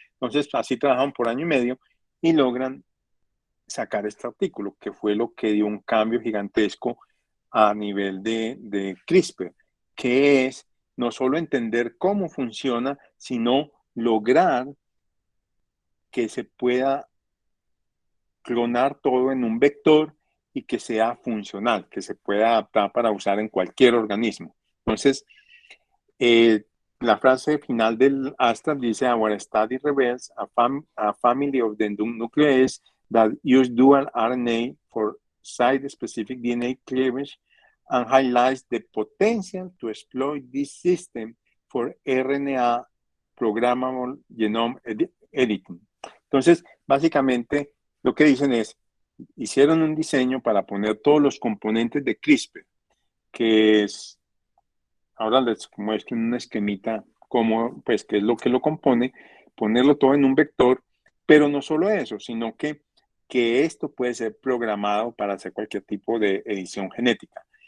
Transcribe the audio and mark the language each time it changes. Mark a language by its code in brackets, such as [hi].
[es] Entonces así trabajan por año y medio y logran sacar este artículo, que fue lo que dio un cambio gigantesco a nivel de CRISPR, que es no solo entender cómo funciona, sino lograr que se pueda clonar todo en un vector y que sea funcional, que se pueda adaptar para usar en cualquier organismo. Entonces, la frase final del Astra dice: [en] Our study reveals a family of the nucleases that use dual RNA for site-specific DNA cleavage and highlights the potential to exploit this system for RNA programmable genome editing. [es] Entonces, básicamente, lo que dicen es, hicieron un diseño para poner todos los componentes de CRISPR, que es, ahora les muestro en una esquemita cómo, pues, qué es lo que lo compone, ponerlo todo en un vector, pero no solo eso, sino que esto puede ser programado para hacer cualquier tipo de edición genética.